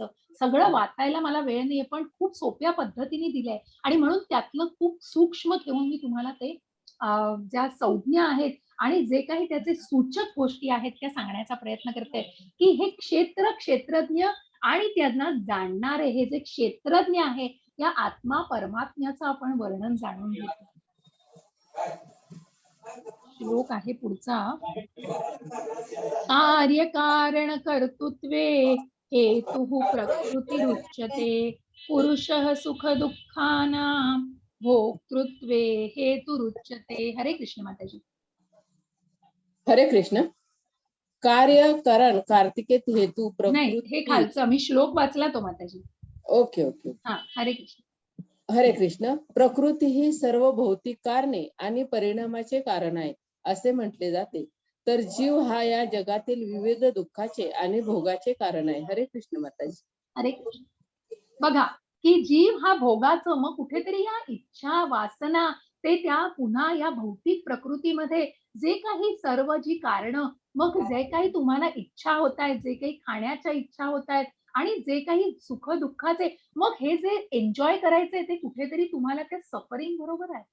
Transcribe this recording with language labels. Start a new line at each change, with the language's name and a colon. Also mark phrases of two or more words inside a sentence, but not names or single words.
Marathi: सगळं वाचायला मला वेळ नाहीये, पण खूप सोप्या पद्धतीने दिलंय आणि म्हणून त्यातलं खूप सूक्ष्म घेऊन मी तुम्हाला ते ज्या संज्ञा आहेत आणि जे काही त्याचे सूचक गोष्टी आहेत त्या सांगण्याचा प्रयत्न करते, की हे क्षेत्र, क्षेत्रज्ञ आणि त्यांना जाणणारे हे जे क्षेत्रज्ञ आहे, या आत्मा परमात्म्याचं आपण वर्णन जाणून घेतो. श्लोक आहे पुढचा.
Sanskrit: कार्यकारण कर्तृत्वे हेतुः प्रकृतिरुच्यते पुरुषः सुख दुःखानां भोक्तृत्वे हेतुरुच्यते.
Marathi: हरे कृष्ण माताजी. हरे कृष्ण.
Sanskrit: कार्य कारण कार्तिकेत हेतू
Marathi: नाही, हे प्रकृती. खालचं मी श्लोक वाचला तो माताजी.
English: okay okay.
Marathi: हा, हरे कृष्ण. हरे कृष्ण. प्रकृती ही सर्व भौतिक कारणे आणि परिणामाचे कारण आहे असे म्हटले जाते. तर जीव हा या जगातील विविध दुःखाचे आणि भोगाचे कारण आहे. हरे कृष्ण माताजी. हरे कृष्ण. बघा, की जीव हा भोगाचं, मग कुठेतरी या इच्छा, वासना ते त्या पुन्हा या भौतिक प्रकृतीमध्ये जे काही सर्व जी कारणं, मग जे काही तुम्हाला इच्छा होत आहेत, जे काही खाण्याच्या इच्छा होत आहेत, आणि जे काही सुख दुःखाचे, मग हे जे एन्जॉय करायचंय ते कुठेतरी तुम्हाला त्या सफरिंग बरोबर आहे.